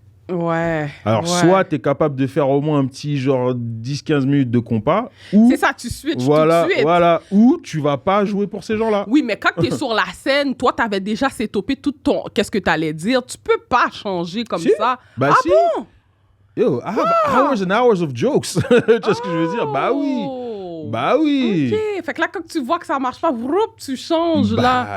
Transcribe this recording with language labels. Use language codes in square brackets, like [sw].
[fr] Ouais. Alors, soit tu es capable de faire au moins un petit genre 10-15 minutes de compas, ou... C'est ça, tu switches tout de suite. Voilà, ou tu vas pas jouer pour ces gens-là. Oui, mais quand tu es sur la scène, toi, tu avais déjà sétopé tout ton... Qu'est-ce que tu allais dire? Tu peux pas changer comme ça. Bon? [en] Yo, I have hours and hours of jokes. [fr] Tu vois ce que je veux dire? Oui. OK. Fait que là, quand tu vois que ça marche pas, tu changes, là.